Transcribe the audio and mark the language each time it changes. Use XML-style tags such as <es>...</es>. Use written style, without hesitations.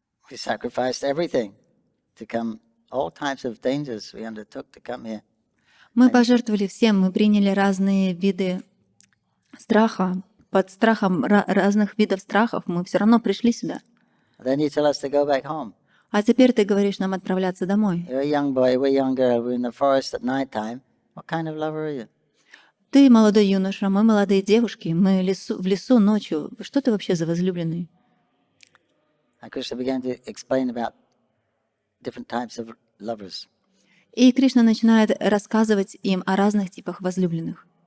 <en>We sacrificed everything to come, all types of dangers we undertook to come here.</en> <ru>Мы пожертвовали всем, мы приняли разные виды страха. Под страхом разных видов страхов мы все равно пришли сюда.</ru> <en>Then you tell us to go back home.</en> <ru>А теперь ты говоришь нам отправляться домой.</ru> <en>You're a young boy, we're a young girl, we're in the forest at night time. What kind of lover are you?</en> <ru>Ты молодой юноша, мы молодые девушки, мы в лесу ночью. Что ты вообще за возлюбленный?</ru> <en>And Krishna began to explain about different types of lovers.</en> <ru>И Кришна начинает рассказывать им о разных типах возлюбленных.</ru>